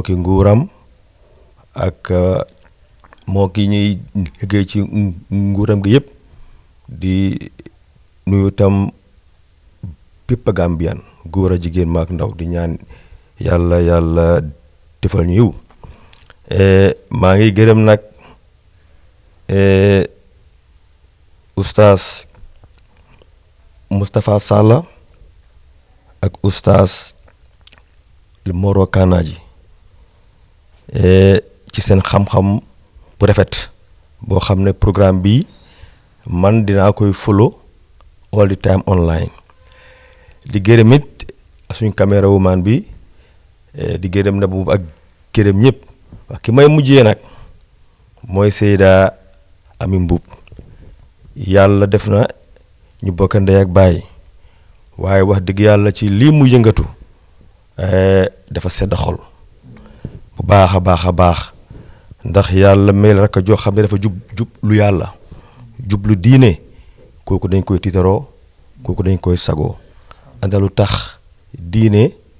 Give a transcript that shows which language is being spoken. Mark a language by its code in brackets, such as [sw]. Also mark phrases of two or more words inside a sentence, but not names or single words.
[wo] ki nguuram ak moo ki ñuy liggéey ci nguuram gi yëpp di nuyu tam bépp Gambian góor a jigéen maak ndaw di ñaan yàlla defal ñu yiw maa ngi gërëm nag oustaz Moustapha Salla ak oustaz Moro Kanaji ci seen xam-xam bu rafet boo xam ne programme bi man dinaa koy [en] follow all the time online [wo] di gërëm it suñ caméra woman bi di gërëm na bu ak gërëm ñëpp wax ki may mujjee nag mooy Seyda Ami Mbuub yàlla def na ñu bokk ndey ak baay waaye wax dëgg yàlla ci lii mu yëngatu dafa sedd xol bu baax a baax ndax yàlla may la rek a joo xam ne dafa jub lu yàlla jub lu diine kooku dañ koy tiitaroo kooku dañ koy sagoo andalu tax diine